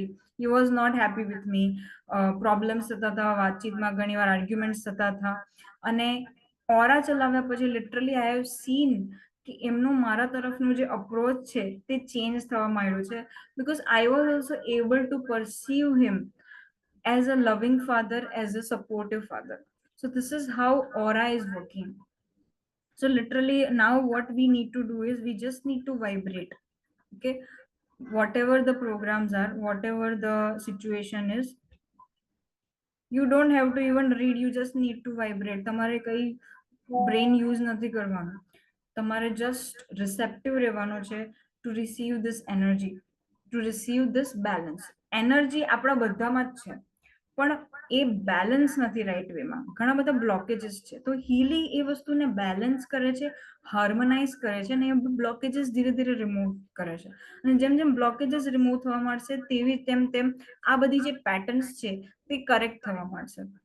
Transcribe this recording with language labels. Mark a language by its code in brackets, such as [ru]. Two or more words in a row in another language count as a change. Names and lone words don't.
[en] He was not happy with me. [gu] પ્રોબ્લેમ્સ થતા હતા, વાતચીતમાં ઘણીવાર આર્ગ્યુમેન્ટ્સ થતા હતા. અને ઓરા ચલાવ્યા પછી [en] literally I have seen [gu] કે એમનું મારા તરફનું જે અપ્રોચ છે તે ચેન્જ થવા માંડ્યું છે, [en] because I was also able to perceive him as a loving father, as a supportive father. So this is how aura is working. So literally now what we need to do is we just need to vibrate. Okay, whatever the programs are, whatever the situation is, you don't have to even read, you just need to vibrate. [gu] તમારે કઈ [en] brain use [gu] નથી કરવાનું, તમારે just receptive રહેવાનું છે [en] to receive this energy, to receive this balance. [gu] એનર્જી આપણા બધામાં જ છે, પણ એ બેલેન્સ નથી રાઈટ વેમાં. ઘણા બધા બ્લોકેજીસ છે, તો હીલી એ વસ્તુને બેલેન્સ કરે છે, હાર્મોનાઇઝ કરે છે અને એ બ્લોકેજીસ ધીરે ધીરે રિમૂવ કરે છે. અને જેમ જેમ બ્લોકેજીસ રિમૂવ થવા માંડશે તેવી તેમ તેમ આ બધી જે પેટર્ન્સ છે તે કરેક્ટ થવા માંડશે.